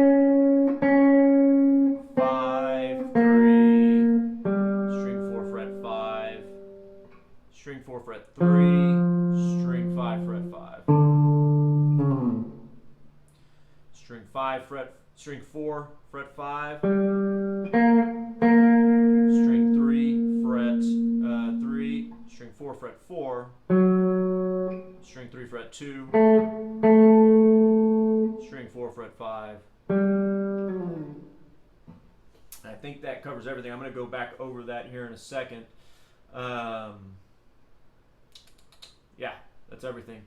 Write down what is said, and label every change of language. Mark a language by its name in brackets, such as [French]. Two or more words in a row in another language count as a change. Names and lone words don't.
[English] 5 3, string 4 fret 5, string 4 fret 3, string 5 fret 5, string 5 fret, string 4 fret 5, string 3 fret 3, string 4 fret 4, string 3 fret 2, string 4 fret 5. I think that covers everything. I'm going to go back over that here in a second. Yeah, that's everything.